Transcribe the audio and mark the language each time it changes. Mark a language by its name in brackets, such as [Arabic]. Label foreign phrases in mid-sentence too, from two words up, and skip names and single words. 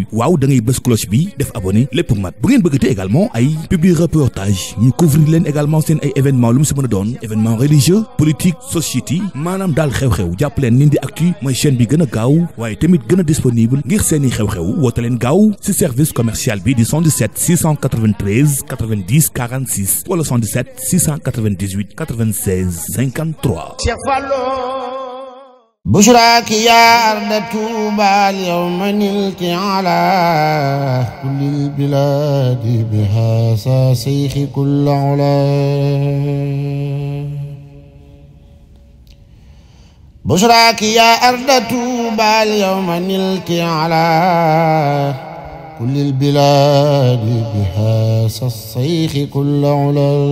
[Wolof] waaw da ngay bës cloche bi def abonné lépp mat bu ngeen bëgg a tey également ay [French] publi reportage [Wolof] ñu couvrir leen également seen ay événement lu mu si mën a doon [French] événement religieux politique société [Wolof] maanaam daal xew-xew jàpp leen Ndindy Actu mooy chaîne bi gën a gaaw waaye tamit gën a disponible ngir seeni xew-xew woote leen gaaw si [French] service commercial [Wolof] bi di 77 693 90 46 wala 77 698 96 53. Cheikh Fallu. [Arabic] بشراك يا أرض توبى اليوم نلت على كل البلاد بهذا شيخ كل علا. بشراك يا أرض توبى اليوم نلت على كل البلاد بهذا الشيخ كل علا.